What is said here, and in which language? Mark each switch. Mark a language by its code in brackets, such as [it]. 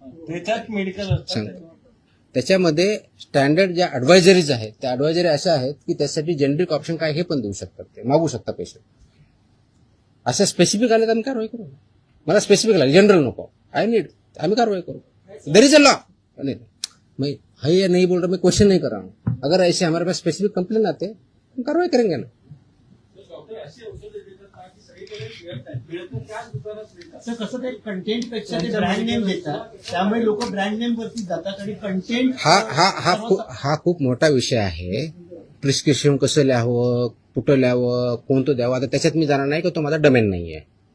[mr] त्याच्यात मेडिकल सांगतो. त्याच्यामध्ये स्टँडर्ड ज्या ऍडवायझरीज आहेत त्या ऍडवायझरी अशा आहेत की त्यासाठी जेनरिक ऑप्शन काय हे पण देऊ शकतात. ते मागू शकता पेशंट. असं स्पेसिफिक आले तर आम्ही कारवाई करू. मला स्पेसिफिक लागेल जनरल नको. आम्ही कारवाई करूँ. [en] There is a law. [hi] मैं है नहीं बोल रहा, मैं क्वेश्चन नहीं कर रहा हूँ. अगर ऐसे हमारे पास स्पेसिफिक कंप्लेन आते हम कार्रवाई करेंगे ना. [mr] कसं ते कंटेंट पेक्षा ते ब्रँड नेम देतात त्यामुळे लोक ब्रँड नेम वरती जातात आणि कंटेंट हा खूप मोठा विषय आहे. प्रिस्क्रिप्शन कसं लिहावं कुठं लिहावं कोणतं द्यावं आता त्याच्यात मी जाणार नाही की तो माझा डोमेन नाही आहे.